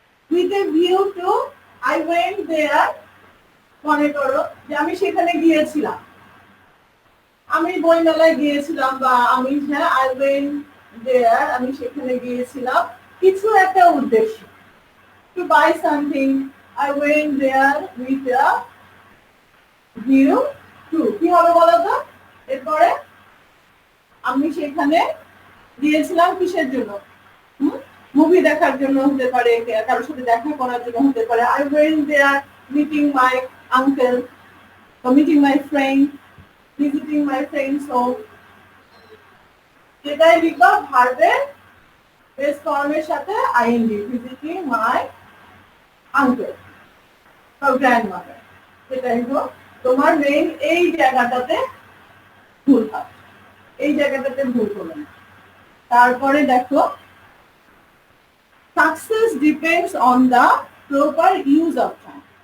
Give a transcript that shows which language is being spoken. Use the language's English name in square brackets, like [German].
[English] with a view to, I went there, [Bangla] মনে করো যে আমি সেখানে গিয়েছিলাম, আমি বইমেলায় গিয়েছিলাম, বা আমি, হ্যাঁ, [English] I went there, [Bangla] আমি সেখানে গিয়েছিলাম কিছু একটা উদ্দেশ্যে, [English] to buy something, I went there with a view to, [Bangla] কি হবে বলো তো? এরপরে আমি সেখানে গিয়েছিলাম কিসের জন্য? মুভি দেখার জন্য হতে পারে, কারোর সাথে দেখা করার জন্য হতে পারে। [English] I went there meeting my uncle, or meeting my friend, visiting my friend's home, [Bangla] যেটাই লিখবা ভার্বের বেস ফর্মের সাথে আইএনজি, [English] visiting my [Bangla] আঙ্কেল বা গ্র্যান্ডমাদার, সেটাই হোক, তোমার মেইন এই জায়গাটাতে ভুল হয়, এই জায়গাটাতে ভুল হলো না। তারপরে দেখো [English] Success depends on the proper use of time.